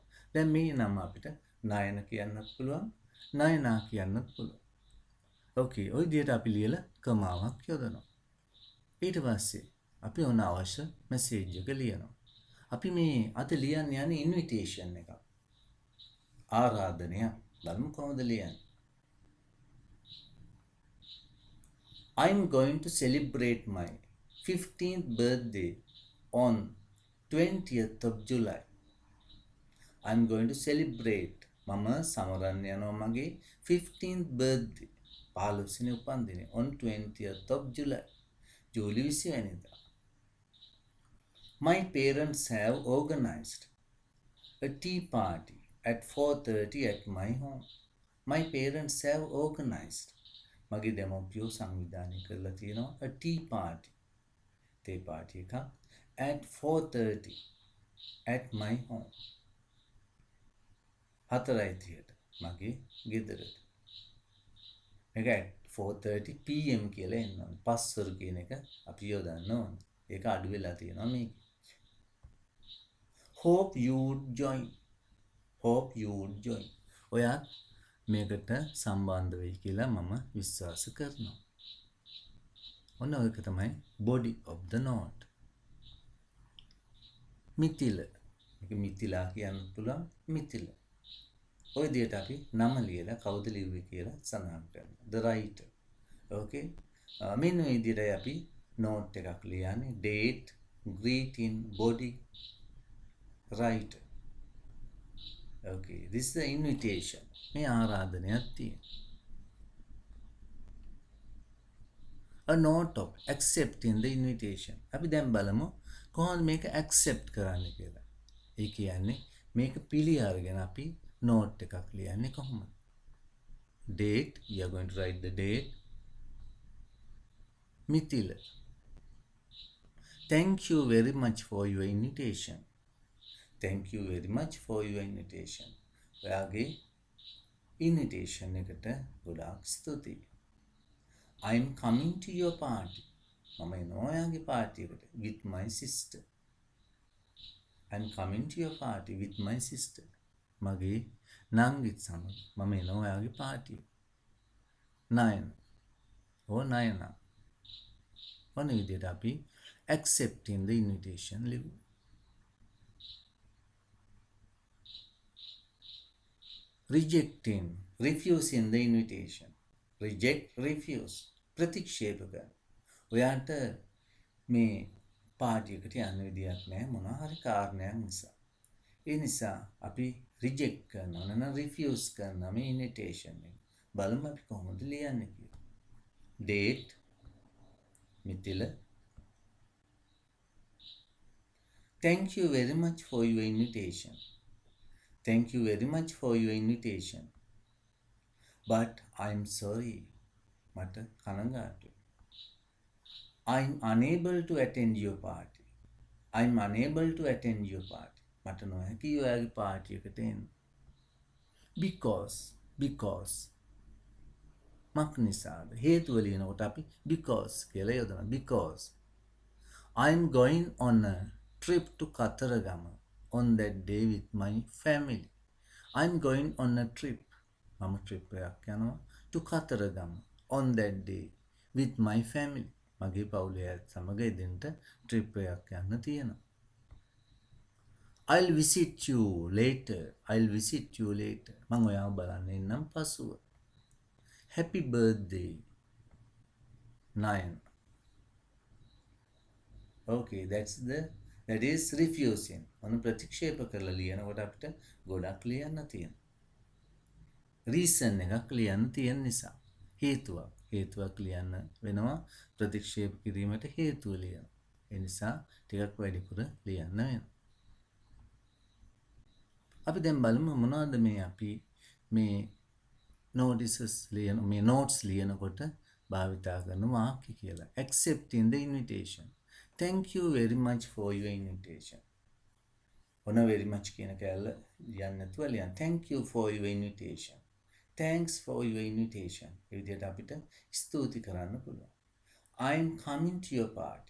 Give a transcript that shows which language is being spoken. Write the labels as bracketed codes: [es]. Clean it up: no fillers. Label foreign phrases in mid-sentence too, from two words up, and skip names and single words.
[si] දැන් මේ නම අපිට නයන කියන්නත් පුළුවන්, නයනා කියන්නත් පුළුවන්. ඕකේ, ওই විදිහට අපි ලියලා කමාවක් යොදනවා. ඊට පස්සේ අපි ඕන අවශ්‍ය මැසේජ් එක ලියනවා. අපි මේ අද ලියන්න යන්නේ ඉන්විටේෂන් එකක්. ආරාධනයක්. බලමු කොහොමද ලියන්නේ. [en] I'm going to celebrate my 15th birthday on 20th of July. I'm going to celebrate. [si] මම සමරන්න යනවා මගේ [en] 15th birthday. [si] 15 වෙනි උපන්දිනය [en] on 20th of July. [si] ජූලි 20 වෙනිදා. [en] My parents have organized a tea party at 4:30 at my home. My parents have organized. [si] මගේ දෙමව්පියෝ සංවිධානය කරලා තියෙනවා [en] a tea party. [si] තේ පාටි එකක් [en] at 4:30 at my home. [si] 4:30ට මගේ ගෙදරට. මේක [en] at 4:30 pm [si] කියලා එන්න ඕනේ. පස්වරු කියන එක අපි යොදන්න ඕනේ. ඒක අඩු වෙලා තියෙනවා මේක. [en] Hope you would join. Hope you would join. [si] ඔයා මේකට සම්බන්ධ වෙයි කියලා මම විශ්වාස කරනවා. ඔන්න ඔයක තමයි [en] body of the note. [si] මිතිල. මේක මිතිලා කියන්න පුළුවන් මිතිල. ඔය විදිහට අපි නම ලියලා කවුද ලිව්වේ කියලා සඳහන් කරනවා. [en] The writer. Okay. [si] මෙන්න මේ විදිහටයි අපි note එකක් ලියන්නේ. [en] Date, greeting, body, writer. Okay. This is the invitation. මේ ආරාධනයක් තියෙනවා. A note of accepting the invitation. [si] අපි දැන් බලමු කොහොමද මේක accept කරන්නේ කියලා. ඒ කියන්නේ මේක පිළි අරගෙන අපි note එකක් ලියන්නේ කොහොමද? [en] Date, we are going to write the date. Mithila. Thank you very much for your invitation. Thank you very much for your invitation. [si] ඔයාගේ invitation එකට ගොඩාක් ස්තුතියි. [en] I'm coming to your party. [si] මම එනවා ඔයාගේ පාටි එකට [en] with my sister. I'm coming to your party with my sister. [si] මගේ නංගිත් සමග මම එනවා ඔයාගේ පාටිය. නයන. නයන. ඔන්න විදිහට අපි [en] accepting the invitation [si] ලියමු. [en] Rejecting, refusing the invitation. Reject, refuse. [si] ප්‍රතික්ෂේප කරන. ඔයාට මේ පාටියකට යන්න විදියක් නැහැ මොනවා හරි කාරණයක් නිසා. ඒ නිසා අපි reject කරනවා නැත්නම් refuse කරනවා මේ invitation එක. බලමු අපි කොහොමද ලියන්නේ කියලා. [en] Date, Mithila. Thank you very much for your invitation. Thank you very much for your invitation. But I'm sorry. [si] මට කනගාටුයි. [en] I'm unable to attend your party. I'm unable to attend your party. [si] මට නොහැකි ඔයාගේ පාටියකට එන්න. Because මක් නිසාද? හේතුව ලියනකොට අපි because කියලා යොදනවා. [en] Because I'm going on a trip to Kataragama on that day with my family. I'm going on a trip. [si] මම trip එකක් යනවා [en] to Kataragama on that day with my family. [si] මගේ පවුලේ අයත් සමග එදිනට trip එකක් යන්න තියෙනවා. [en] I'll visit you later. I'll visit you later. [si] මම ඔයාව බලන්න එන්නම් පසුව. [en] Happy birthday. 9. Okay, that is refusing. [si] මොන ප්‍රතික්ෂේප කරලා ලියනකොට අපිට ගොඩක් ලියන්න තියෙනවා. Reason එකක් ලියන්න තියෙන නිසා. හේතුවක් ලියන්න වෙනවා ප්‍රතික්ෂේප කිරීමට හේතුව ලියන. ඒ නිසා ටිකක් වැඩිපුර ලියන්න වෙනවා. අපි දැන් බලමු මොනවද මේ අපි මේ notices ලියන මේ notes ලියනකොට භාවිතා කරන වාක්‍ය කියලා. [en] Accepting the invitation. Thank you very much for your invitation. [si] ඔන්න [en] very much [si] කියන කැල්ල ලියන්න නැතුව ලියන්න. [en] Thank you for your invitation. Thanks for your invitation. [si] ඒ විදිහට අපිට ස්තුති කරන්න පුළුවන්. [en] I'm coming to your party.